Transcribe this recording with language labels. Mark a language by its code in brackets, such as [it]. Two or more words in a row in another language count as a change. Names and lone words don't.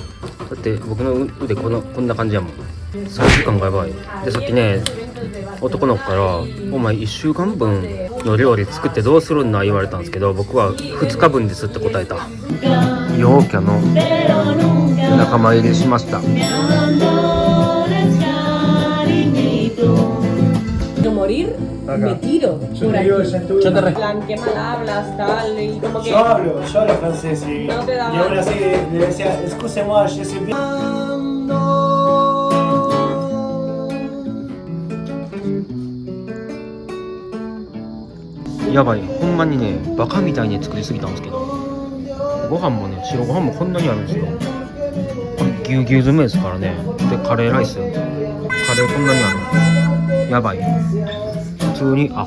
[ja] だって僕の腕こんな感じやもん。3時間がやばい。でさっきね、男の子から「お前1週間分の料理作ってどうするんだ」言われたんですけど、僕は2日分ですって答えた。陽キャの仲間入りしました。 [es] morir, me tiro por aquí. Yo te Plan, qué mal hablas, tal, y como que... Yo hablo francés y, No te da y ahora sí le decía, [fr] excusez-moi, je suis bien. [ja] やばい、ほんまにね、バカみたいに作りすぎたんですけど、ご飯もね、白ご飯もこんなにあるんですよ。これぎゅうぎゅう詰めですからね。でカレーライス、カレーこんなにある。やばい、普通にアホ。